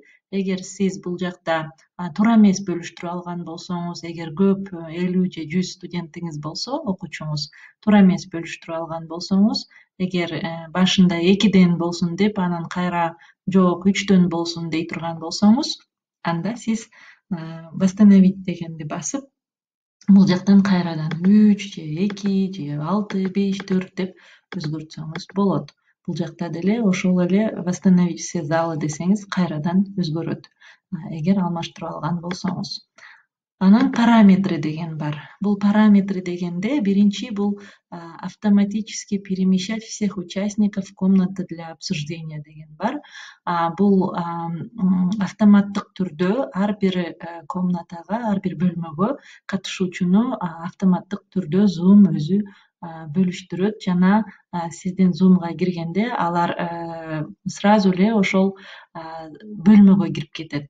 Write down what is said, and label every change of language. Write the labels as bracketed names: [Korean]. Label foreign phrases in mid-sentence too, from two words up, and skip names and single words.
[Kyrgyz] Эгер сиз бул жакта туура эмес бөлүштүрүп алган болсоңуз, эгер көп 50 же 100 студентиңиз болсо, окуучуңуз туура эмес бөлүштүрүп алган болсоңуз, эгер башында 2ден болсун деп, анан кайра жок 3дөн болсун дей турган болсоңуз, анда сиз восстановить дегенди басып, бул жактан кайрадан 3 же 2 же 6, 5, 4 деп өзгөртсөңүз болот. Бул жакта деле ошол эле [Russian] восстановить все залы [Kyrgyz] десеңиз кайрадан өзгөрөт, эгер алмаштырып алган болсоңуз. Анан параметры деген бар. Бул параметры дегенде биринчи бул [Russian] автоматически перемещать всех участников в комнаты для обсуждения [Kyrgyz] деген бар. Бул автоматтык түрдө ар бир комнатага, ар бир бөлмөгө катышуучуну автоматтык түрдө Zoom өзү бөлүштүрөт жана сиздин Zoom'га киргенде алар сразу эле ошол бөлмөгө кирип кетет.